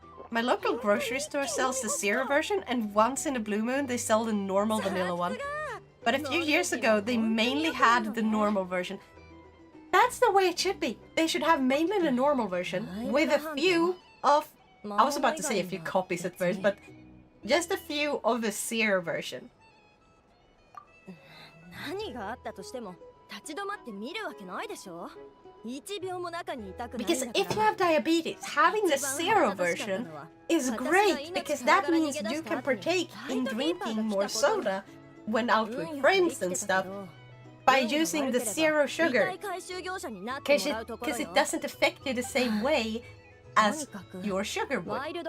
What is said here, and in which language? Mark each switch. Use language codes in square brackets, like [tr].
[en] My local grocery store sells the zero version, and once in a blue moon they sell the normal vanilla one. But a few years ago, they mainly had the normal version. That's the way it should be. They should have mainly the normal version, with a few of... I was about to say a few copies at first, but just a few of the zero version. [ja] 何があったとしても立ち止まって見るわけないでしょ [en] Because if you have diabetes, having the zero version is great because that means you can partake in drinking more soda when out with friends and stuff by using the zero sugar. Because it doesn't affect you the same way as your sugar would.